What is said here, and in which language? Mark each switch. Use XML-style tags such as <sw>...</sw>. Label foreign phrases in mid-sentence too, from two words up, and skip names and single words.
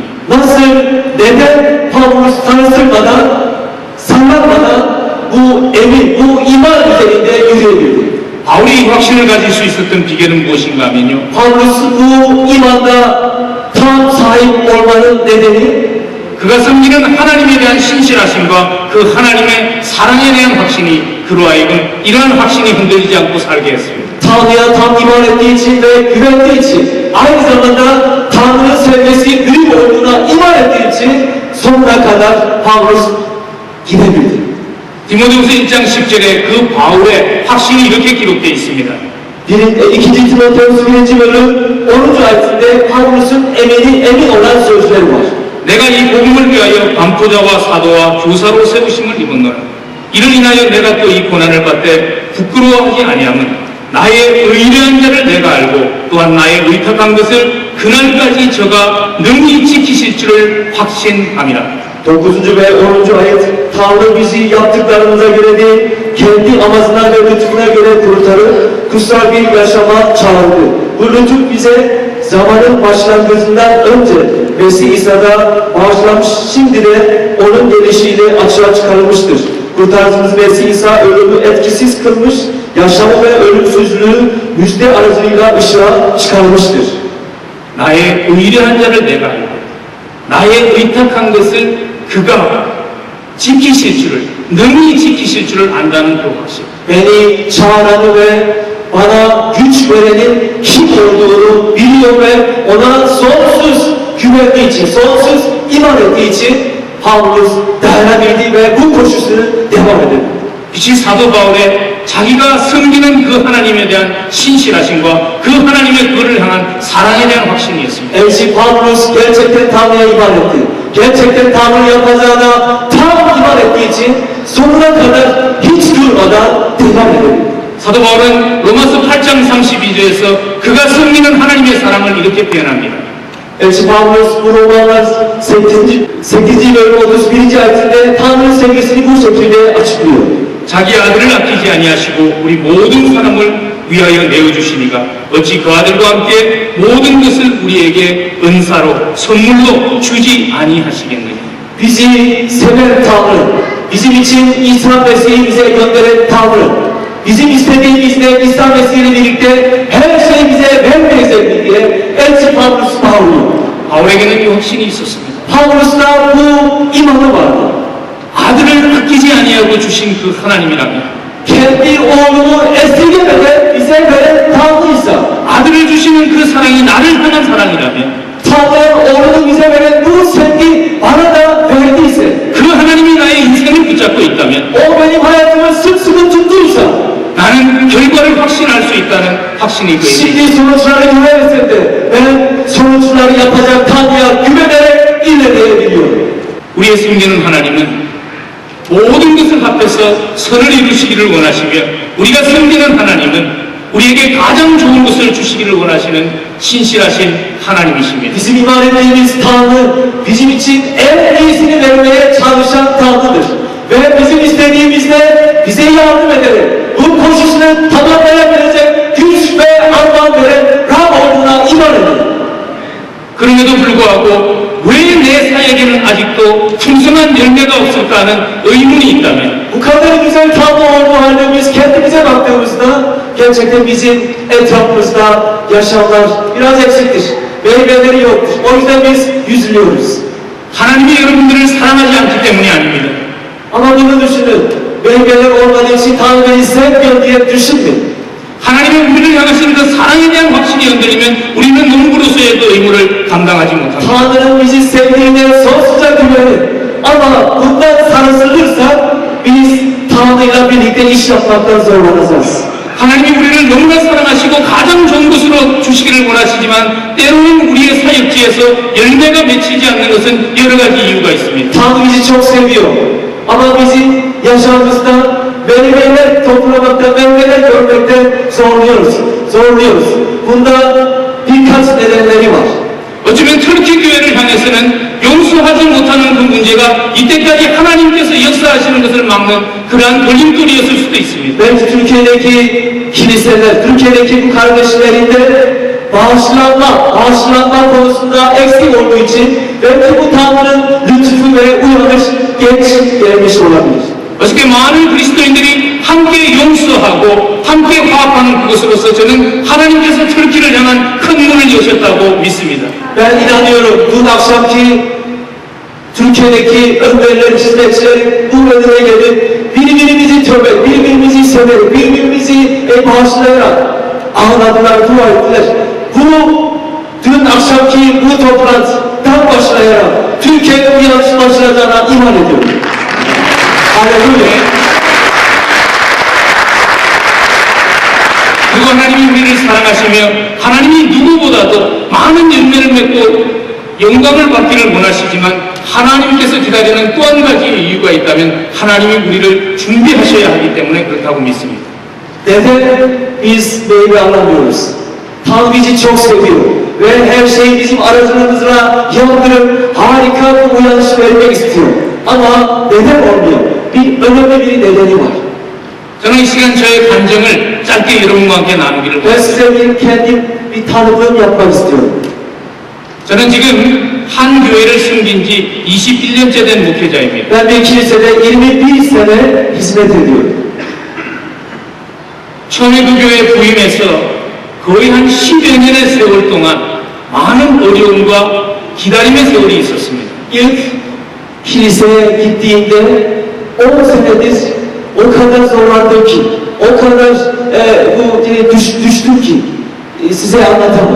<tr>Nasıl, neden Pavlus tanıştırmadan, sanlatmadan bu emin, bu iman üzerinde yürüyebildi?</tr> <ko>바울이 이 확신을 가질 수 있었던 비결은 무엇인가 하면요.</ko> <tr>Pavlus bu imanda tam sahip olmanın nedeni</tr> <ko>그가 섬기는 하나님에 대한 신실하심과 그 하나님의 사랑에 대한 확신이 그로 하여금 이러한 확신이 흔들리지 않고 살게 했습니다.</ko> <tr>Tanrı'ya tam iman ettiği için ve güvendiği için aynı zamanda Tanrı'nın sevgisi büyük olduğuna iman ettiği için sonuna kadar Pavlus gidebildi.</tr> <ko>디모데후서 1장 10절에 그 바울의 확신이 이렇게 기록되어 있습니다.</ko> <tr>2. Timoteus 1. bölüm 10. ayetinde Pavlus'un emin olan sözleri var.</tr> <ko>내가 이 복음을 위하여 반포자와 사도와 교사로 세우심을 입었노라. 이를 인하여 내가 또 이 고난을 받되 부끄러워하지 아니함은 나의 의뢰한 자를 내가 알고 또한 나의 의탁한 것을 그날까지 저가 능히 지키실 줄을 확신함이라.</ko> <tr>9. ve 10. ayet Tanrı bizi yaptıklarımıza göre değil, kendi amacına ve lütfuna göre kurtarıp kutsal bir yaşama çağırdı. Bu lütuf bize zamanın başlangıcından önce Mesih İsa'da bağışlanmış, şimdi de onun gelişiyle açığa çıkarılmıştır. Kurtarıcımız Mesih İsa ölümü etkisiz kılmış, yaşamı ve ölümsüzlüğü müjde aracılığıyla ışığa çıkarmıştır.</tr> <ko>나의 의뢰한 자를 내가 알고 나의 의탁한 것을 그가 지키실 줄을 능히 지키실 줄을 안다는 그 확신.</ko> <tr>Beni çağıranı ve bana güç verenin kim olduğunu biliyor ve ona sonsuz güvendiği için, sonsuz iman ettiği için Pavlus dayanabildi ve bu koşusunu devam edebildi.</tr> <ko>빛이 사도 바울의 자기가 섬기는 그 하나님에 대한 신실하심과 그 하나님의 그를 향한 사랑에 대한 확신이었습니다.</ko> <tr>Elçi Pavlus gerçekten Tanrı'ya iman etti. Gerçekten Tanrı yapacağına tam iman ettiği için sonuna kadar hiç durmadan devam edebildi.</tr> <ko>사도 바울은 로마서 8장 32절에서 그가 섬기는 하나님의 사랑을 이렇게 표현합니다.</ko> <tr>Elçi Pavlus bu Romalar 8. bölüm 31. ayetinde Tanrı'nın sevgisini bu şekilde açıklıyor.</tr> <ko>자기 아들을 아끼지 아니하시고 우리 모든 사람을 위하여 내어주시니가 어찌 그 아들과 함께 모든 것을 우리에게 은사로 선물로 주지 아니하시겠느냐.</ko> <tr>Bizi seven Tanrı, bizim için İsa Mesih'i bize gönderen Tanrı, bizim istediğimizle İsa Mesih'le birlikte her şeyi bize vermeyecek mi diye Elçi Pavlus bağırıyor.</tr> <ko>바울에게는 이 확신이 있었습니다.</ko> <tr>Pavlus'ta bu imanı vardı.</tr> <ko>아들을 아끼지 아니하고 주신 그 하나님이라면</ko> <tr>Kendi oğlunu esirgemeden bize veren Tanrıysa,</tr> <ko>아들을 주시는 그 사랑이 나를 향한 사랑이라면</ko> <tr>Tanrı'nın oğlunu bize veren bu sevgi bana da verdiyse,</tr> <ko>그 하나님이 나의 인생을 붙잡고 있다면</ko> <tr>o benim hayatımı sımsıkı tuttuysa,</tr> <ko>나는 결과를 확신할 수 있다는 확신이 그</ko> <tr>şimdi</tr> <ko>있습니다.</ko> <tr>sonuçları güvenesem de ben sonuçları yapacak Tanrı'ya güvenerek ilerleyebiliyorum.</tr> <ko>우리의 섬기는 하나님은 모든 것을 합해 앞에서 선을 이루시기를 원하시며 우리가 섬기는 하나님은 우리에게 가장 좋은 것을 주시기를 원하시는 신실하신 하나님이십니다.</ko> <tr>Bizim iman ettiğimiz Tanrı bizim için en iyisini vermeye çalışan Tanrı'dır. Ve bizim istediğimizde bize yardım ederek bu koşusunu tamamlayabilecek güç ve armağan veren Rab olduğuna iman edelim.</tr> <ko>그럼에도 불구하고 왜 내 사역에는 아직도 풍성한 열매가 없을까 하는 의문이 있다면</ko> <tr>Bu kadar güzel Tanrı olduğu halde biz kendimize baktığımızda gerçekten bizim etrafımızda yaşamlar biraz eksiktir. Meyveleri yoktur. O yüzden biz üzülüyoruz.</tr> <ko>하나님이 여러분들을 사랑하지 않기 때문이 아닙니다.</ko> <tr>Ama bunu düşünün. Meyveler olmadığı için Tanrı beni sevmiyor diye düşünmeyin.</tr> <ko>하나님의 우리를 향하신 그 사랑에 대한 확신이 흔들리면 우리는 농부로서의 그 의무를 감당하지 못합니다.</ko> <tr>Tanrı'nın bizi sevdiğine sonsuza güvenin. Ama bundan sarsılırsak biz Tanrı'yla birlikte iş yapmaktan zorlanacağız.</tr> <ko>하나님이 우리를 너무나 사랑하시고 가장 좋은 것으로 주시기를 원하시지만 때로는 우리의 사역지에서 열매가 맺히지 않는 것은 여러 가지 이유가 있습니다.</ko> <tr>Tanrı bizi çok seviyor. Ama bizim yaşamımızda meyveler toplamakta, meyveler görmekte zorluyoruz. Bunda birkaç nedenleri var.</tr> <ko>어쩌면 터키 교회를 향해서는 용서하지 못하는 그 문제가 이때까지 하나님께서 역사하시는 것을 막는 그러한 걸림돌이었을 수도 있습니다.</ko> <tr>Belki Türkiye'deki kiliseler, Türkiye'deki bu kardeşlerin de bağışlanma konusunda eksik olduğu için belki bu Tanrı'nın lütfu ve uyanış geç gelmiş olabilir.</tr> <ko>어떻게 많은 그리스도인들이 함께 용서하고 함께 화합하는 그것으로서 저는 하나님께서 터키를 향한 큰 문을 여셨다고 믿습니다.</ko> <tr>Ben inanıyorum dün akşamki Türkiye'deki önderler, hizmetçiler bu önüne gelip birbirimizi tövbe, birbirimizi severek, birbirimizi bağışlayarak ağladılar, dua ettiler. Bu dün akşamki bu toplantıdan başlayarak Türkiye'de uyanış başlayacağına iman ediyorum. Halleluya.</tr> <ko>그리고 하나님이 우리를 사랑하시며 하나님이 누구보다도 많은 열매를 맺고 영광을 받기를 원하시지만 하나님께서 기다리는 또 한 가지 이유가 있다면 하나님이 우리를 준비하셔야 하기 때문에 그렇다고 믿습니다.</ko> <tr>Neden biz meyve alamıyoruz? Tanrı bizi çok seviyor ve her şeyi bizim aracılığımızla yandırıp harika bir uyanış vermek istiyor. Ama neden olmuyor? Bir önemli bir nedeni var.</tr> <ko>저는 이 시간 저의 감정을 짧게 여러분과 함께 나누기를</ko> <tr>Ben</tr> <ko>원합니다.</ko> <tr>size kendim bir tanıtım yapmak istiyorum.</tr> <ko>저는 지금 한 교회를 섬긴 지 21년째 된 목회자입니다.</ko> <tr>Ben bir kilisede 21 sene hizmet ediyorum.</tr> <ko>처음에 그 교회에 부임해서 거의 한 10여 년의 세월 동안 많은 어려움과 기다림의 세월이 있었습니다.</ko> <tr>İlk kiliseye gittiğimde 10 senedir o kadar zorlandım ki, o kadar düştüm ki size anlatamam.</tr>